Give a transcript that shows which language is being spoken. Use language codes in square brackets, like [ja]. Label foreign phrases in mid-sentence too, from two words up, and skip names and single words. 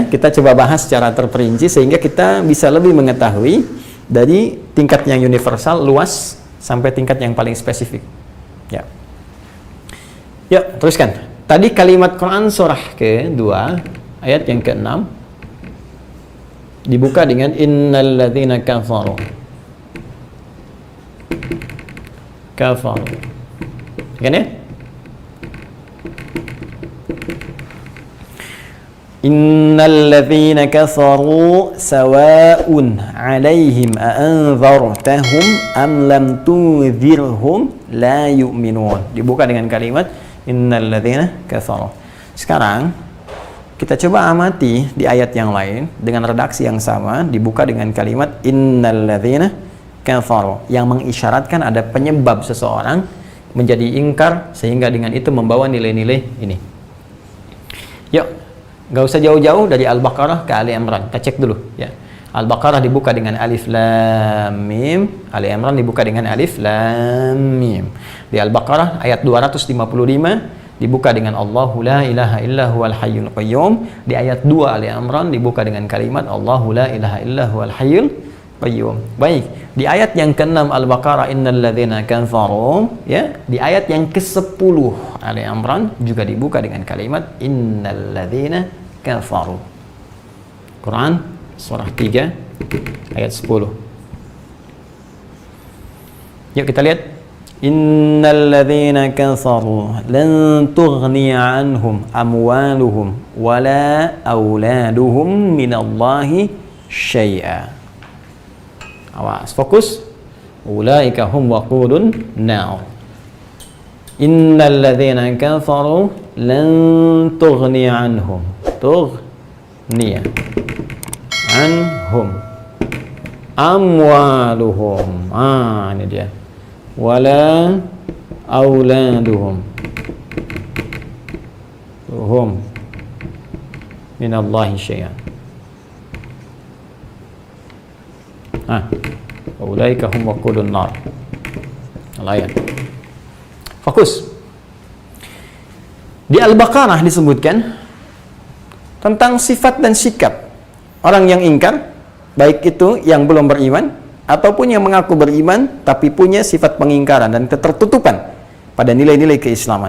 [id] Kita coba bahas secara terperinci sehingga kita bisa lebih mengetahui dari tingkat yang universal, luas, sampai tingkat yang paling spesifik. Ya. Yuk, teruskan. Tadi kalimat Quran surah ke-2 ayat yang ke-6. dibuka dengan [ar] إن الذين كفروا. كفروا. [id] Kan ya? [ar] إن الذين كفروا سواء عليهم أأنذرتهم أم لم تنذرهم لا يؤمنون. [id] Dibuka dengan kalimat [ar] إن الذين كفروا. [id] Sekarang kita coba amati di ayat yang lain dengan redaksi yang sama, dibuka dengan kalimat [ar] إن الذين كفروا, [id] yang mengisyaratkan ada penyebab seseorang menjadi ingkar sehingga dengan itu membawa nilai-nilai ini. Yuk, nggak usah jauh-jauh dari Al-Baqarah ke Ali Imran, kita cek dulu ya. Al-Baqarah dibuka dengan [ar] ألف لام ميم, [id] Ali Imran dibuka dengan [ar] ألف لام ميم. [id] Di Al-Baqarah ayat 255 dibuka dengan [ar] الله لا إله إلا هو الحي القيوم. [id] Di ayat 2 Ali Imran dibuka dengan kalimat [ar] الله لا إله إلا هو الحي القيوم. [id] Baik, di ayat yang ke-6 Al-Baqarah [ar] إن الذين كفروا, [id] ya, di ayat yang ke-10 Ali Imran juga dibuka dengan kalimat [ar] إن الذين كفروا. [id] Quran surah 3 ayat 10. Yuk kita lihat. [ar] إن الذين كفروا لن تغني عنهم أموالهم ولا أولادهم من الله شيئا. [id] Awas, fokus. [ar] أولئك هم وقود النار. إن الذين كفروا لن تغني عنهم. تغني عنهم أموالهم. [id] Ini dia. [ar] ولا أولادهم هم من الله شيئا. أولئك هم وقود النار. الآية. Fokus. [id] Di Al-Baqarah disebutkan tentang sifat dan sikap orang yang ingkar, baik itu yang belum beriman ataupun yang mengaku beriman tapi punya sifat pengingkaran dan ketertutupan pada nilai-nilai keislaman.